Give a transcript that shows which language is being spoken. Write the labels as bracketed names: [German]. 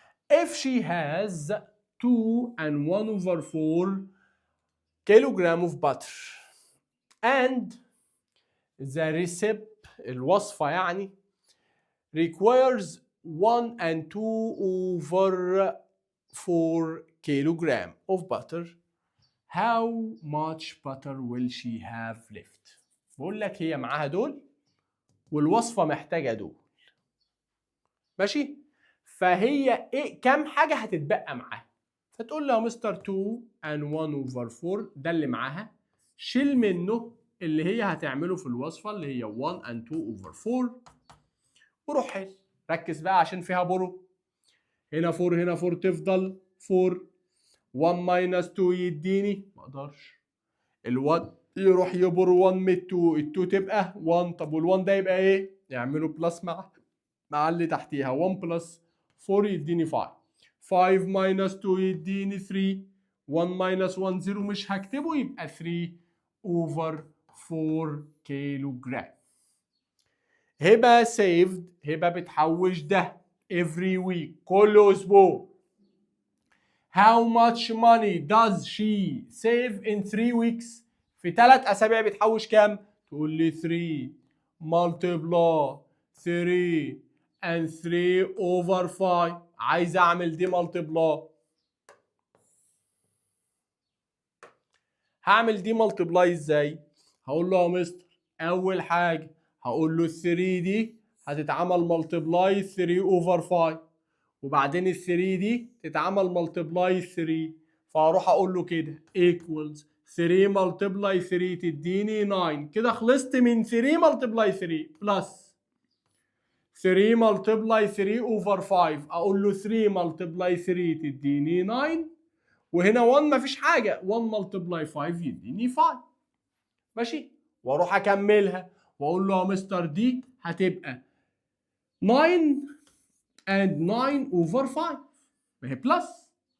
[English] If she has 2 and 1 over 4 kilogram of butter and the recipe [Arabic] الوصفة يعني [English] requires 1 and 2 over 4 kilogram of butter, how much butter will she have left؟ [Arabic] بقول لك هي معاها دول والوصفة محتاجة دول. ماشي؟ فهي ايه كام حاجة هتتبقى معاها؟ فتقول له يا مستر 2 and 1 over 4 ده اللي معاها، شيل منه اللي هي هتعمله في الوصفة اللي هي 1 and 2 over 4 وروح حل. ركز بقى عشان فيها برو. هنا 4 هنا 4 تفضل 4. 1 minus 2 يديني، ما اقدرش. ال1 يروح يبر 1 من 2، ال2 تبقى 1. طب وال1 ده يبقى ايه؟ يعملوا بلس مع اللي تحتيها. 1 plus 4 يديني 5. 5 minus 2 يديني 3. 1 minus 1 0 مش هكتبه، يبقى 3 over 4 كيلو جرام. هبة saved، هبة بتحوش ده [English] every week [Arabic] كل أسبوع. [English] How much money does she save in 3 weeks؟ [Arabic] في 3 أسابيع بتحوش كام؟ تقول لي [English] 3 multiply 3 and 3 over 5. [Arabic] عايز أعمل دي multiply. هعمل دي multiply إزاي؟ هقول له يا مستر أول حاجة هقول له ال 3 دي هتتعمل multiply 3 over 5، وبعدين ال 3 دي تتعمل multiply 3، فهروح اقول له كده equals 3 multiply 3 تديني 9. كده خلصت من 3 multiply 3 plus 3 multiply 3 over 5. اقول له 3 multiply 3 تديني 9، وهنا 1 مفيش حاجه، 1 multiply 5 يديني 5. ماشي، واروح اكملها واقول له يا مستر دي هتبقى 9 and 9 over 5 ما هي بلس.